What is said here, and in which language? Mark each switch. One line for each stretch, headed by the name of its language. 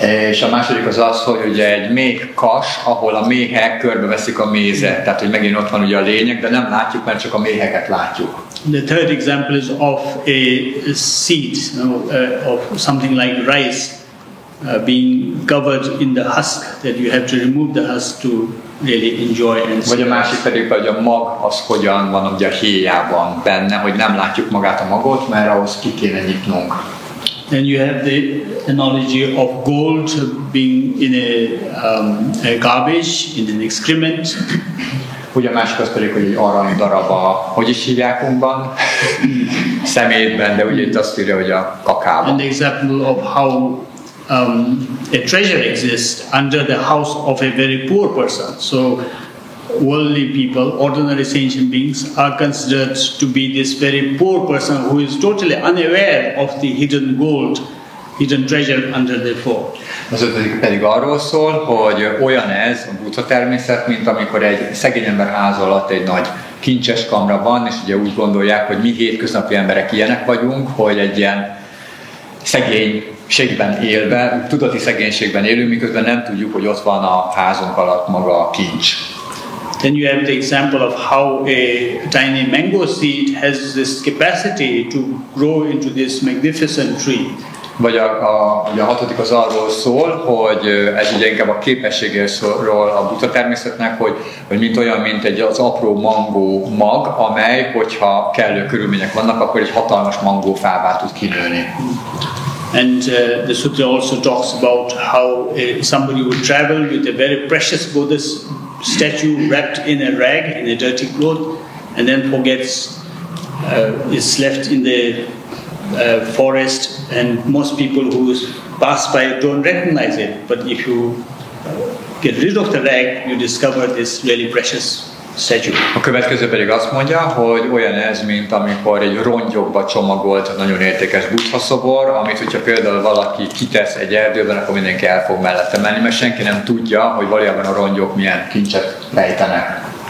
Hungarian: És a második az az, hogy ugye egy méh kas, ahol a méhek körbeveszik a mézet, tehát hogy megint ott van ugye a lényeg, de nem látjuk, mert csak a méheket látjuk.
English: The third example is of a seed, of something like rice being covered in the husk, that you have to remove the husk to really enjoy and see.
Hungarian: Vagy a másik pedig, hogy a mag az hogyan van ugye a héjában benne, hogy nem látjuk magát a magot, mert ahhoz ki kéne nyitnunk.
English: Then you have the analogy of gold being in a garbage, in an excrement.
Hungarian: Ugye a másik az pedig, hogy egy arany darab hogy is hívják unkban? Szemétben, de ugye itt azt írja, hogy a kakában.
English: An example of how a treasure exists under the house of a very poor person. So worldly people, ordinary sentient beings, are considered to be this very poor person who is totally unaware of the hidden gold, hidden treasure under their floor.
Hungarian: Az ötödik pedig arról szól, hogy olyan ez a Buddha-természet, mint amikor egy szegény ember ház alatt egy nagy kincses kamra van, és ugye úgy gondolják, hogy mi hétköznapi emberek ilyenek vagyunk, hogy egy ilyen szegénységben élve, tudati szegénységben élünk, miközben nem tudjuk, hogy ott van a házunk alatt maga a kincs.
English: Then you have the example of how a tiny mango seed has this capacity to grow into this magnificent tree.
Hungarian: Vagy ugye a hatodik az arról szól, hogy ez ugye inkább a képességéről szól a Buddha-természetnek, hogy mint olyan, mint az apró mangó mag, amely, hogyha kellő körülmények vannak, akkor egy hatalmas mangófává tud kinőni.
English: And the sutra also talks about how somebody would travel with a very precious Buddha statue wrapped in a rag, in a dirty cloth, and then forgets it's left in the forest, and most people who pass by don't recognize it. But if you get rid of the rag, you discover this really precious statue.
Hungarian: A következő pedig azt mondja, hogy olyan ez, mint amikor egy rongyokba csomagolt nagyon értékes Buddha szobor, amit hogyha például valaki kitesz egy erdőben, akkor mindenki el fog mellette menni, mert senki nem tudja, hogy valójában a rongyok milyen kincset rejtenek.